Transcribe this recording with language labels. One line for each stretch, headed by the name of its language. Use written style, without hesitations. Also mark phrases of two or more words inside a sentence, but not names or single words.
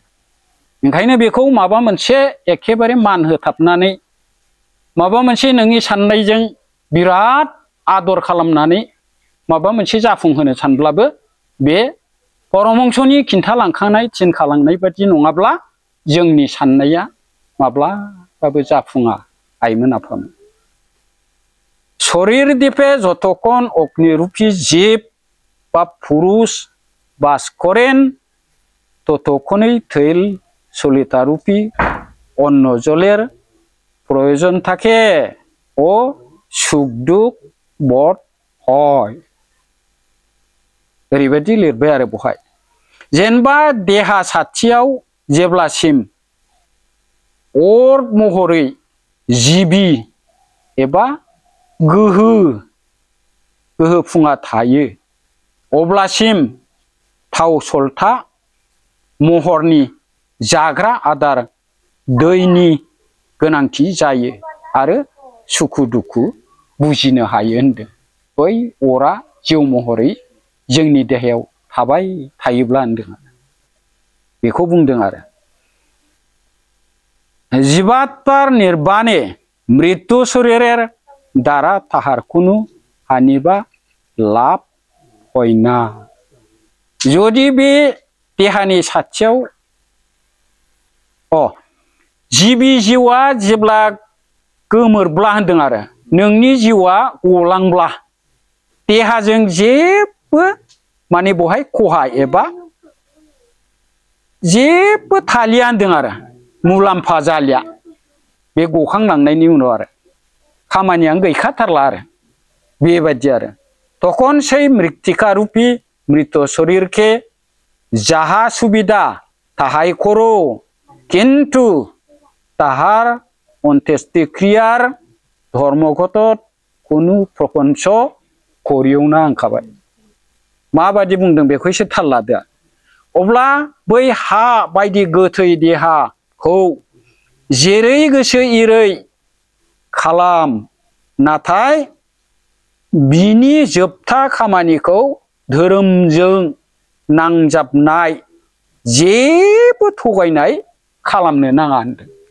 Bodo: ओंखायनो बेखौ माबा मोनसे एखेबारे मान होथाबनानै, माबा मोनसे नोंनि साननायजों बिराद आदर खालामनानै माबा मोनसे जाफुंहोनो सानब्लाबो बे परमहंसनि खिन्थालांखानाय थिनखालांनाय बादि नङाब्ला जोंनि साननाया माब्लाबाबो जाफुङा आइमोन आफामोन।
Bangla: শরীর দীপে যতক্ষণ অগ্নিরূপী জীব বা পুরুষ বাস করেন ততক্ষণই তৈল সলিতারূপী অন্ন জলের প্রয়োজন থাকে ও সুখ দুঃখ বোধ হয়।
Bodo: ओरैबायदि लिरबाय आरो बहाय, जेनेबा देहा साथियाव जेब्लासिम अर महरै जिबि एबा गोहो फुङा थायो, अब्लासिम थाव सलथा महरनि जाग्रा आदार दैनि गोनांथि जायो आरो सुखु दुखु बुजिनो हायो होनदों। बै अरा जिउ महरै जोंनि देहायाव थाबाय थायोब्ला होनदों, बेखौ बुंदों आरो।
Bangla: জীবাত্মার নির্বাণে মৃত্যু শরীরের দ্বারা তাহার কোনো হানি বা লাভ হয় না।
Bodo: जुदि बे देहानि साथियाव जिबि जिउआ जेब्ला गोमोरब्ला होनदों आरो, नोंनि जिउआ गलांब्ला देहाजों जेबो माने बहाय खहा एबा जेबो थालिया होनदों आरो, मुलाम्फा जालिया बे गखांलांनायनि उनाव आरो, खामानियानो गैखाथारला आरो, बेबायदि आरो।
Bangla: তখন সেই মৃত্তিকা রূপী মৃত শরীর কে যাহা সুবিধা তাহাই করো, কিন্তু তাহার অন্ত্যেষ্টিক্রিয়ার ধর্মগত কোনো প্রপঞ্চ করিও না होनखाबाय।
Bodo: माबादि बुंदों बेखौ एसे थाल लादो। अब्ला बै हा बायदि गोथै देहाखौ जेरै गोसो एरै खालाम, नाथाय बिनि जोबथा खामानिखौ धोरोमजों नांजाबनाय जेबो थगायनाय खालामनो नाङा होनदों।